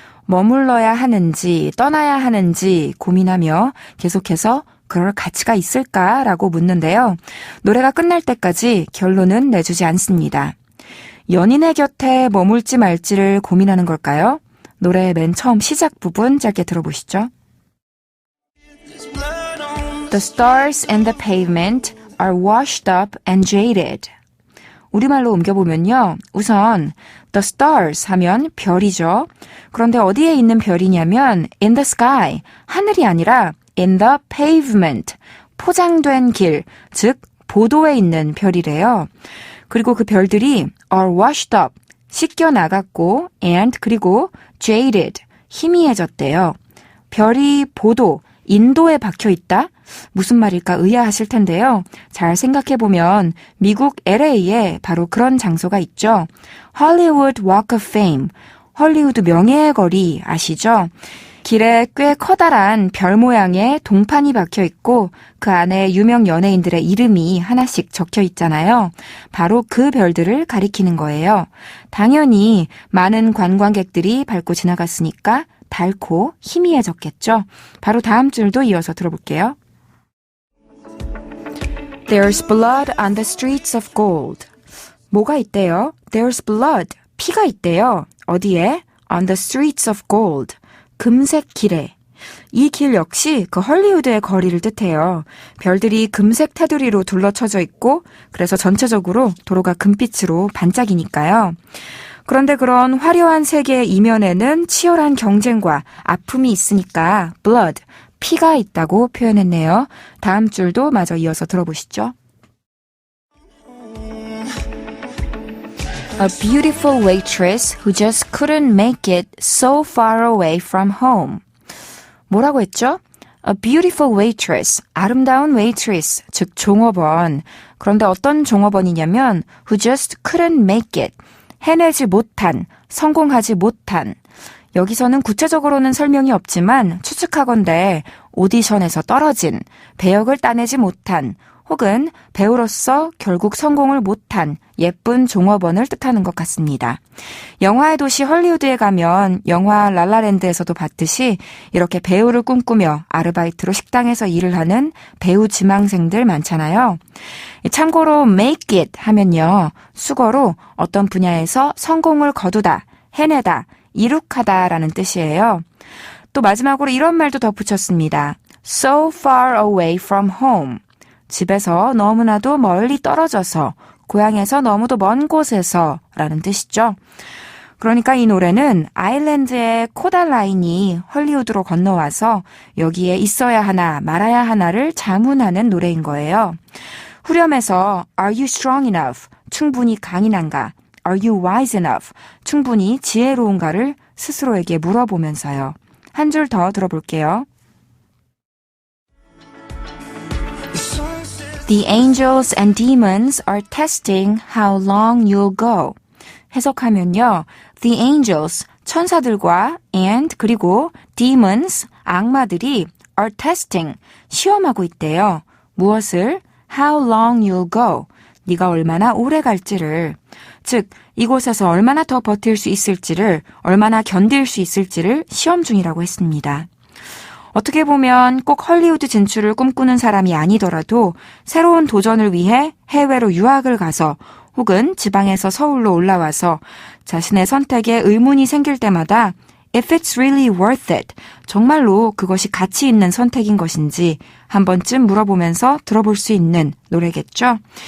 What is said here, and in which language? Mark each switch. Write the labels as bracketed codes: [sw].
[ko] 머물러야 하는지 떠나야 하는지 고민하며 계속해서 그럴 가치가 있을까라고 묻는데요. 노래가 끝날 때까지 결론은 내주지 않습니다. 연인의 곁에 머물지 말지를 고민하는 걸까요? 노래의 맨 처음 시작 부분 짧게 들어보시죠. [en] The stars and the pavement are washed up and jaded. [ko] 우리말로 옮겨보면요. 우선 [en] the stars [ko] 하면 별이죠. 그런데 어디에 있는 별이냐면 [en] in the sky, [ko] 하늘이 아니라 [en] in the pavement, [ko] 포장된 길, 즉 보도에 있는 별이래요. 그리고 그 별들이 [en] are washed up, [ko] 씻겨 나갔고 [en] and [ko] 그리고 [en] jaded, [ko] 희미해졌대요. 별이 보도, 인도에 박혀 있다? 무슨 말일까 의아하실 텐데요. 잘 생각해보면 미국 LA에 바로 그런 장소가 있죠. Hollywood Walk of Fame, 헐리우드 명예의 거리 아시죠? 길에 꽤 커다란 별 모양의 동판이 박혀 있고 그 안에 유명 연예인들의 이름이 하나씩 적혀 있잖아요. 바로 그 별들을 가리키는 거예요. 당연히 많은 관광객들이 밟고 지나갔으니까 닳고 희미해졌겠죠. 바로 다음 줄도 이어서 들어볼게요. [en] There's blood on the streets of gold. [ko] 뭐가 있대요? [en] There's blood. [ko] 피가 있대요. 어디에? [en] On the streets of gold. [ko] 금색 길에. 이 길 역시 그 헐리우드의 거리를 뜻해요. 별들이 금색 테두리로 둘러쳐져 있고 그래서 전체적으로 도로가 금빛으로 반짝이니까요. 그런데 그런 화려한 세계의 이면에는 치열한 경쟁과 아픔이 있으니까 blood, 피가 있다고 표현했네요. 다음 줄도 마저 이어서 들어보시죠. [en] A beautiful waitress who just couldn't make it so far away from home. [ko] 뭐라고 했죠? [en] A beautiful waitress, [ko] 아름다운 [en] waitress, [ko] 즉 종업원. 그런데 어떤 종업원이냐면 [en] who just couldn't make it, [ko] 해내지 못한, 성공하지 못한. 여기서는 구체적으로는 설명이 없지만 추측하건대 오디션에서 떨어진, 배역을 따내지 못한, 혹은 배우로서 결국 성공을 못한 예쁜 종업원을 뜻하는 것 같습니다. 영화의 도시 헐리우드에 가면 영화 라라랜드에서도 봤듯이 이렇게 배우를 꿈꾸며 아르바이트로 식당에서 일을 하는 배우 지망생들 많잖아요. 참고로 [en] make it [ko] 하면요. 수거로 어떤 분야에서 성공을 거두다, 해내다, 이룩하다라는 뜻이에요. 또 마지막으로 이런 말도 덧붙였습니다. [en] So far away from home. [ko] 집에서 너무나도 멀리 떨어져서, 고향에서 너무도 먼 곳에서 라는 뜻이죠. 그러니까 이 노래는 아일랜드의 코달라인이 헐리우드로 건너와서 여기에 있어야 하나 말아야 하나를 자문하는 노래인 거예요. 후렴에서 [en] Are you strong enough? [ko] 충분히 강인한가? [en] Are you wise enough? [ko] 충분히 지혜로운가를 스스로에게 물어보면서요. 한 줄 더 들어볼게요. [en] The angels and demons are testing how long you'll go. [ko] 해석하면요. [en] The angels, [ko] 천사들과 [en] and [ko] 그리고 [en] demons, [ko] 악마들이 [en] are testing, [ko] 시험하고 있대요. 무엇을? [en] How long you'll go. [ko] 네가 얼마나 오래 갈지를. 즉, 이곳에서 얼마나 더 버틸 수 있을지를, 얼마나 견딜 수 있을지를 시험 중이라고 했습니다. 어떻게 보면 꼭 헐리우드 진출을 꿈꾸는 사람이 아니더라도 새로운 도전을 위해 해외로 유학을 가서 혹은 지방에서 서울로 올라와서 자신의 선택에 의문이 생길 때마다 [en] If it's really worth it, [ko] 정말로 그것이 가치 있는 선택인 것인지 한 번쯤 물어보면서 들어볼 수 있는 노래겠죠.